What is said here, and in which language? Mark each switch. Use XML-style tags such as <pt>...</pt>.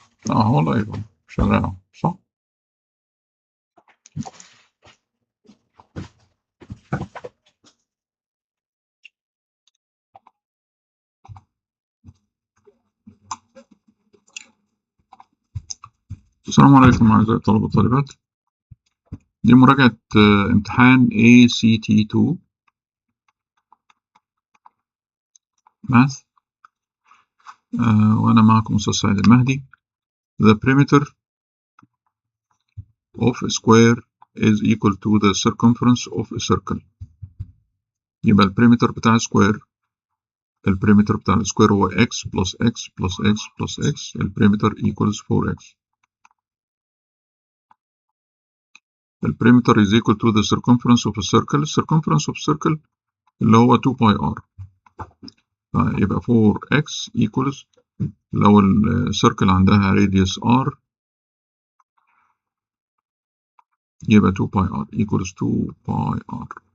<ar>هو لايف شغال أهو صح؟ السلام عليكم أعزائي الطلبة والطالبات. دي مراجعة امتحان ACT2 ماث، وأنا معكم أستاذ سعيد المهدي.</ar> <en>The perimeter of a square is equal to the circumference of a circle.</en> <ar>يبقى البريمتر بتاع السكوير، البريمتر بتاع السكوير هو</ar> <en>x plus x plus x</en> <ar>plus x. البريمتر</ar> <en>equals</en> <ar>4x.</ar> <en>البريمتر is equal to the circumference of a circle. circumference of a circle</en> <ar>اللي هو</ar> <en>2 pi r.</en> <ar>يبقى 4x equals، لو السيركل عندها radius r يبقى</ar> <en>2 pi r equals 2 pi r.</en>